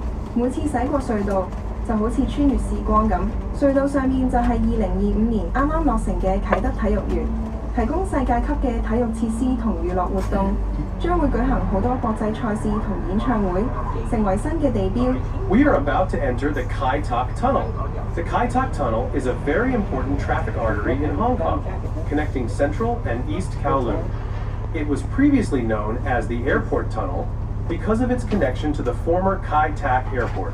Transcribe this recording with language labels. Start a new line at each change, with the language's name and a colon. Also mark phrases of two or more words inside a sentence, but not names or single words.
Cantonese: 每次駛過隧道，就好似穿越時光咁。隧道上面就係2025年啱啱落成嘅啟德體育園。提供世界級嘅體育設施同娛樂活動，將會舉行好多國際賽事同演唱會，成為新嘅地標。
English: We are about to enter the Kai Tak Tunnel. The Kai Tak Tunnel is a very important traffic artery in Hong Kong, connecting Central and East Kowloon. It was previously known as the Airport Tunnel because of its connection to the former Kai Tak Airport.